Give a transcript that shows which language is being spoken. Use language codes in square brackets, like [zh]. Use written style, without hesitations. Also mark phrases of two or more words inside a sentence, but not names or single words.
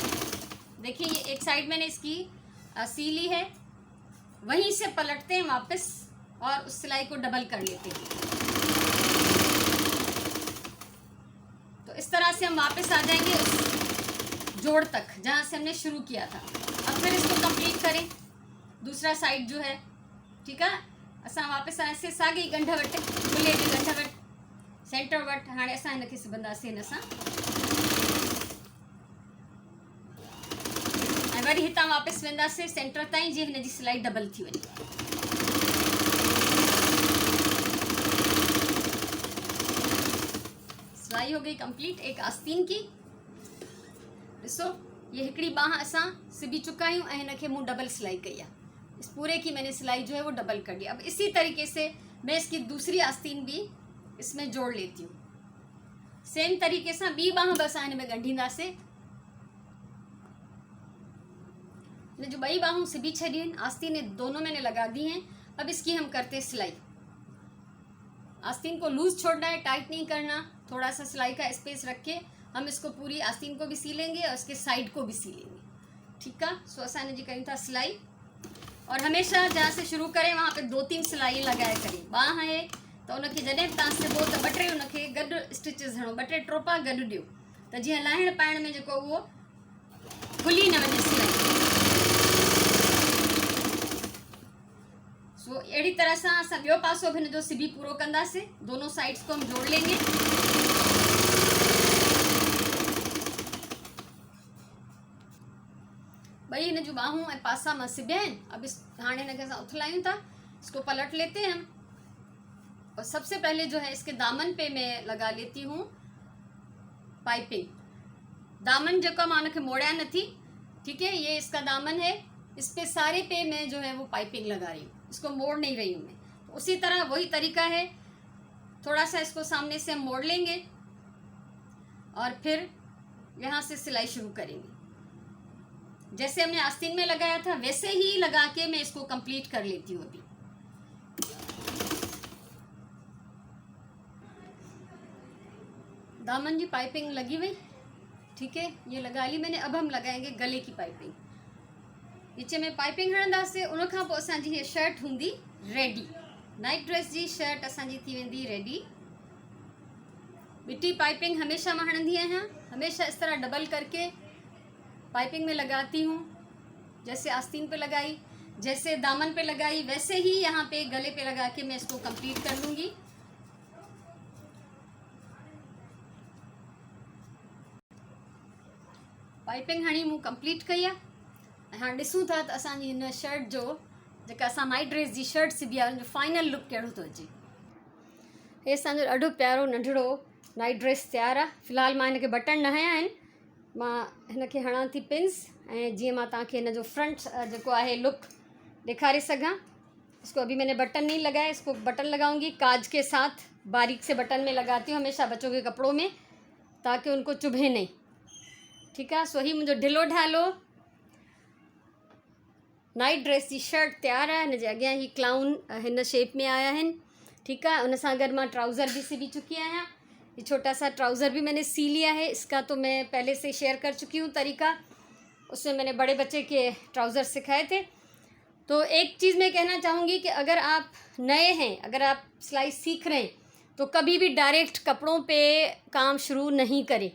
[hi] देखिए ये एक साइड मैंने इसकी सी ली है, वहीं से पलटते हैं वापस और उस सिलाई को डबल कर लेते हैं। तो इस तरह से हम वापस आ जाएंगे उस जोड़ तक जहाँ से हमने शुरू किया था। अब फिर इसको कंप्लीट करें दूसरा साइड जो है, ठीक है। [sd] असां वापस ऐसे साॻी ॻंढ वटि खुले जी ॻंढ वटि सेंटर वटि हाणे असां हिनखे सिबंदासीं हिन सां, ऐं वरी हितां वापसि वेंदासीं सेंटर ताईं जीअं हिन जी सिलाई डबल थी वञे। [hi] सिलाई हो गई कंप्लीट एक आस्तीन की। [sd] ॾिसो ये हिकिड़ी बाह असां सिबी चुका आहियूं ऐं हिनखे मूं डबल सिलाई कई आहे। [hi] इस पूरे की मैंने सिलाई जो है वो डबल कर दी। अब इसी तरीके से मैं इसकी दूसरी आस्तीन भी इसमें जोड़ लेती हूँ। सेम तरीके से [sd] बी बाह बस हिन में ॻंढींदासीं। जो बई बाहूं सिबी छॾी आहिनि, [hi] आस्तीन दोनों मैंने लगा दी हैं। अब इसकी हम करते हैं सिलाई। आस्तीन को लूज छोड़ना है, टाइट नहीं करना। थोड़ा सा सिलाई का स्पेस रख के हम इसको पूरी आस्तीन को भी सी लेंगे और इसके साइड को भी सी लेंगे, ठीक है। [sd] सो असां हिन जी कयूं था सिलाई, [hi] और हमेशा जहाँ से शुरू करें वहाँ पे 2-3 सिलाई लगाए करें। [sd] बाह है तो उनखे जॾहिं तव्हां सिबो त 2-3 उनखे गॾु स्टिचिस हणो, 2-3 टोपा गॾु ॾियो त जीअं लाहिण पाइण में जेको उहो खुली न वञे सिलाई। सो अहिड़ी तरह सां असां ॿियो पासो बि हिन जो सिबी पूरो कंदासीं। [hi] दोनों साइड्स को हम जोड़ लेंगे। [sd] भाई हिन जूं बाहूं ऐं पासा मां सिबिया आहिनि। अब इस हाणे हिनखे असां उथलायूं था, [hi] इसको पलट लेते हैं हम। और सबसे पहले जो है इसके दामन पे मैं लगा लेती हूँ पाइपिंग। [sd] दामन जो मां उनखे मोड़िया नथी, [hi] ठीक है। ये इसका दामन है, इस पे सारे पे मैं जो है वो पाइपिंग लगा रही हूँ, इसको मोड़ नहीं रही हूँ मैं। तो उसी तरह वही तरीका है, थोड़ा सा इसको सामने से हम मोड़ लेंगे और फिर यहाँ से सिलाई शुरू करेंगे। जैसे हमने आस्तीन में लगाया था वैसे ही लगा के मैं इसको कंप्लीट कर लेती हूँ। अभी दामन की पाइपिंग लगी हुई, ठीक है, ये लगा ली मैंने। अब हम लगाएंगे गले की पाइपिंग। [sd] नीचे में पाइपिंग हणंदासीं, उन खां पोइ असांजी ये शर्ट हूंदी रेडी। नाइट ड्रेस जी शर्ट असांजी थी वेंदी रेडी। बिटी पाइपिंग हमेशा मां हणंदी आहियां, [hi] हमेशा इस तरह डबल करके पाइपिंग में लगाती हूँ। जैसे आस्तीन पे लगाई, जैसे दामन पे लगाई, वैसे ही यहाँ पे गले पे लगा के मैं इसको कंप्लीट कर लूँगी। [sd] पाइपिंग हणी मूं कंप्लीट कई आहे। हाँ ॾिसूं था त असांजी हिन शर्ट जो जेका असां नाइट ड्रेस जी शर्ट सिबी आहे उनजो फाइनल लुक कहिड़ो थो अचे। हे असांजो ॾाढो प्यारो नंढड़ो नाइट ड्रेस तयारु आहे। फ़िलहाल मां हिनखे बटन न हया आहिनि, मां हिनखे हणां थी पिन्स, ऐं जीअं मां तव्हांखे हिन जो फ्रंट जेको आहे लुक ॾेखारे सघां। [hi] इसको अभी मैंने बटन नहीं लगाया, इसको बटन लगाऊंगी काज के साथ। बारीक से बटन में लगाती हूँ हमेशा बच्चों के कपड़ों में, ताकि उनको चुभे नहीं, ठीक है। सो ही मुझे ढिलो ढालो नाइट ड्रेस की शर्ट तैयार है। [sd] हिन जे अॻियां ही क्लाउन हिन शेप में आया हैं, ठीक है। उन सां गॾु मां ट्राउज़र भी सिबी चुकी आहियां। [hi] ये छोटा सा ट्राउज़र भी मैंने सी लिया है। इसका तो मैं पहले से शेयर कर चुकी हूँ तरीका, उसमें मैंने बड़े बच्चे के ट्राउज़र सिखाए थे। तो एक चीज़ मैं कहना चाहूँगी कि अगर आप नए हैं, अगर आप सिलाई सीख रहे हैं, तो कभी भी डायरेक्ट कपड़ों पे काम शुरू नहीं करें।